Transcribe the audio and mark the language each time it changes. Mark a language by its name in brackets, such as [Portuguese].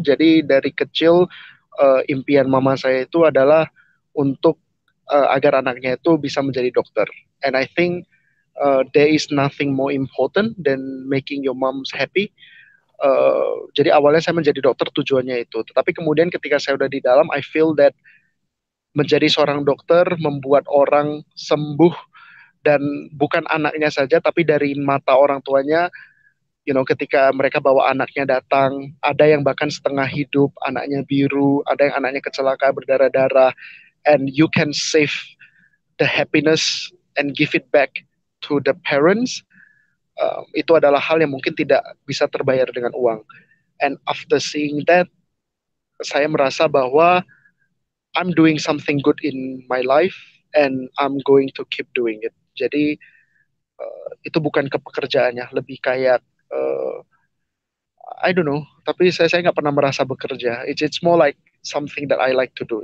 [Indonesian] Jadi dari kecil impian mama saya itu adalah untuk agar anaknya itu bisa menjadi dokter. [English] And I think there is nothing more important than making your moms happy. [Indonesian] Jadi awalnya saya menjadi dokter tujuannya itu. Tetapi kemudian ketika saya udah di dalam, [English] I feel that [Indonesian] menjadi seorang dokter membuat orang sembuh dan bukan anaknya saja, tapi dari mata orang tuanya. Ketika mereka bawa anaknya datang, ada yang bahkan setengah hidup, anaknya biru, ada yang anaknya kecelakaan berdarah-darah, [English] and you can save the happiness and give it back to the parents. [Indonesian] Itu adalah hal yang mungkin tidak bisa terbayar dengan uang. [English] And after seeing that, [Indonesian] saya merasa bahwa [English] I'm doing something good in my life and I'm going to keep doing it. [Indonesian] Jadi itu bukan kepekerjaannya, lebih kayak [English] I don't know, [Indonesian] tapi saya nggak pernah merasa bekerja. [English] It's more like something that I like to do.